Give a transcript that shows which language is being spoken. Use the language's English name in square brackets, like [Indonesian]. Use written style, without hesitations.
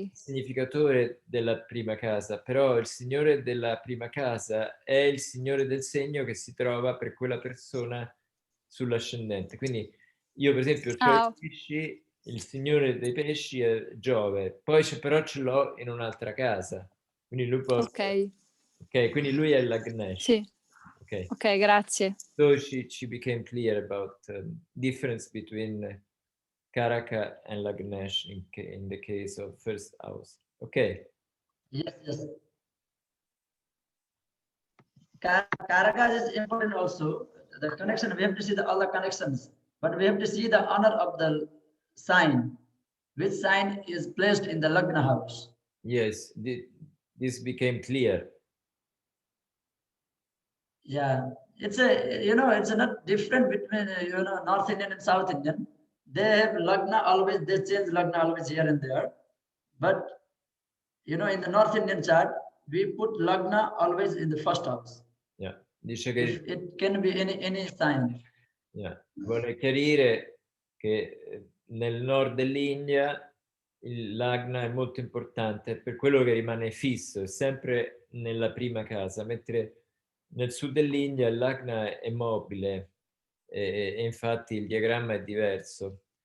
[Italian] è il significatore della prima casa, però il signore della prima casa è il signore del segno che si trova per quella persona sull'ascendente. Quindi io per esempio ho Jyotish il signore dei pesci è Giove, poi però ce l'ho in un'altra casa, quindi lui può... Ok. Ok, quindi lui è l'Agnesh. Sì. Ok. Ok, grazie. [English] So she became clear about difference between Karaka and Lagnesh in the case of first house. Okay. Yes, yes. Karaka is important also. The connection, we have to see all the connections, but we have to see the honor of the sign. Which sign is placed in the Lagna house? Yes, this became clear. Yeah, it's a, you know, it's not different between, you know, North Indian and South Indian. They have Lagna always, they change Lagna always here and there. But, you know, in the North Indian chart, we put Lagna always in the first house. [Italian] Yeah. Dice che [English] If it can be any sign. yeah. [Italian] Vorrei chiarire che nel nord dell'India il Lagna è molto importante per quello che rimane fisso, è sempre nella prima casa, mentre nel sud dell'India il Lagna è mobile e infatti il diagramma è diverso.